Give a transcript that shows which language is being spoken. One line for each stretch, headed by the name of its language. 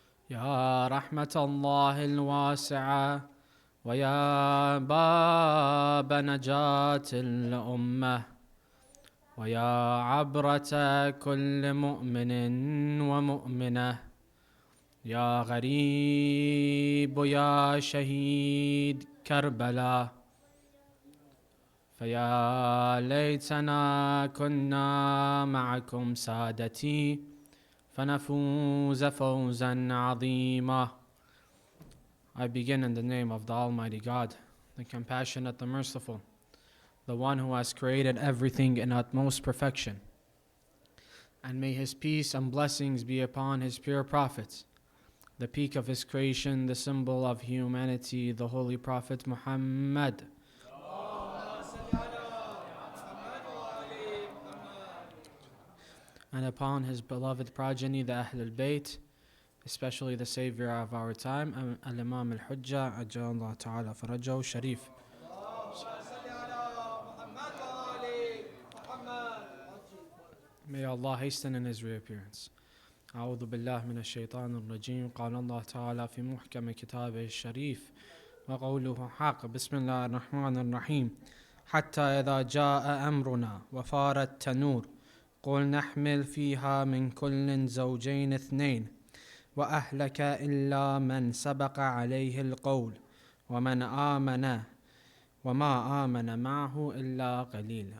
Arabic: يا رحمة الله الواسعة ويا باب نجاة الأمة ويا عبرة كل مؤمن ومؤمنة، يا غريب يا شهيد كربلاء، فيا ليتنا كنا معكم سادتي فنفوز فوزا عظيما.
English: I begin in the name of the Almighty God, the Compassionate, the Merciful, the One who has created everything in utmost perfection. And may His peace and blessings be upon His pure prophets, the peak of His creation, the symbol of humanity, the Holy Prophet Muhammad. And upon His beloved progeny, the Ahlul Bayt, especially the savior of our time, Al-Imam Al-Hujjah, Ajjallahu Ta'ala Farajahu Sharif. May Allah hasten in His reappearance.
Arabic: أعوذ بالله من الشيطان الرجيم. قال الله تعالى في محكم كتابه الشريف وقوله حق. بسم الله الرحمن الرحيم. حتى إذا جاء أمرنا وفار التنور قل نحمل فيها من كل زوجين اثنين وأهلك إلا من سبق عليه القول ومن آمن وما آمن معه إلا قليل.